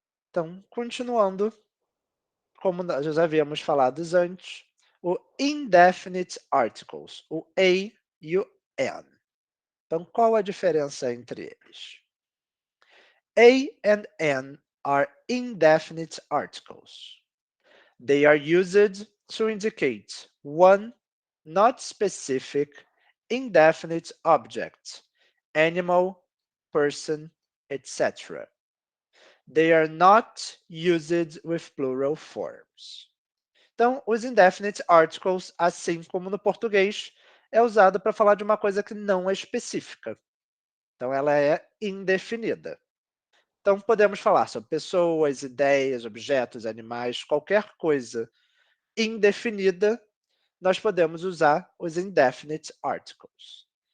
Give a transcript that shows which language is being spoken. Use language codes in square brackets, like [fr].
[pt] Então, continuando, como nós já havíamos falado antes, o indefinite articles, o a e o an. Então, qual a diferença entre eles? [en] A and an are indefinite articles. They are used to indicate one not specific indefinite object, animal, person, etc. They are not used with plural forms. [pt] Então, os indefinite articles, assim como no português, é usado para falar de uma coisa que não é específica. Então, ela é indefinida. Então, podemos falar sobre pessoas, ideias, objetos, animais, qualquer coisa indefinida, nós podemos usar os indefinite articles.